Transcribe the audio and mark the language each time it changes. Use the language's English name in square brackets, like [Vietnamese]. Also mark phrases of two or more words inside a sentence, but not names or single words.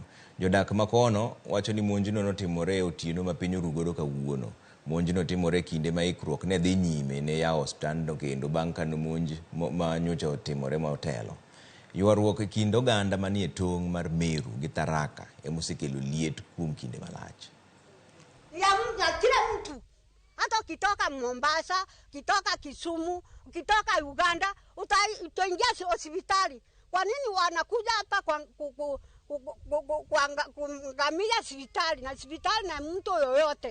[Luo (Kenya and Tanzania)] Jodak ma kono wacho ni monjno notimore otieno ma piny oru godo kawuono. Monjno timore kinde ma ikruok ne dhi nyime ne yawo ostandno kendo bang' ka monj ma nyocha otimore ma otelo. Ywaruok e kind oganda manie tong' mar Meru gi Tharaka emosekelo liet kuom kinde malach. [Swahili] Kila mtu hata ukitoka Mombasa, ukitoka Kisumu, ukitoka Uganda, utaingia hospitali. Kwa nini wanakuja hapa kuangamia hospitali na hospitali na mtu yoyote?